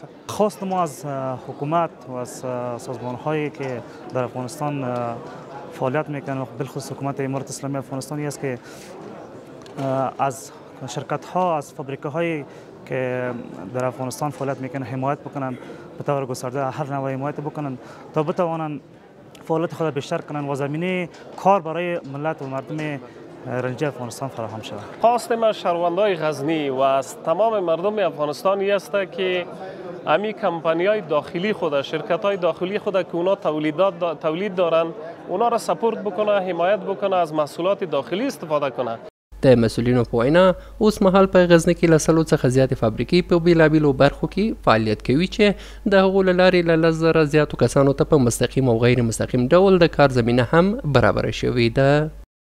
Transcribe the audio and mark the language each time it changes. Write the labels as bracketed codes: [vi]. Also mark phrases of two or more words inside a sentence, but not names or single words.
[fa] خواست ما از حکومت و از سازمان‌هایی که در افغانستان فعالیت میکنند و بالخصوص حکومت امارت اسلامی افغانستان است که از شرکت‌ها، از فابریکه‌هایی که در افغانستان فعالیت میکنند حمایت بکنند، به طور گسترده هر نوع حمایت بکنند تا بتوانند فعالیت خود بیشتر کنند و زمینه کار برای ملت و مردم رنجه افغانستان فراهم شود. خواست ما شهروندان غزنی و از تمام مردم افغانستان است که امی کمپانی‌های داخلی خود، شرکت‌های داخلی خود که اونا تولید دارند، اونا را سپورت بکنه، حمایت بکنه، از محصولات داخلی استفاده کنه. [ps] د مسؤلینو په وینا اوس مهال په غزني کې له 100 څخه زیاتې فابریکې په بیلابیلو برخو کې فعالیت کوي چې د هغو له لارې له 10,000 زیاتو کسانو ته په مستقیم او غیر مستقیم ډول د کار زمینه هم برابره شوې ده.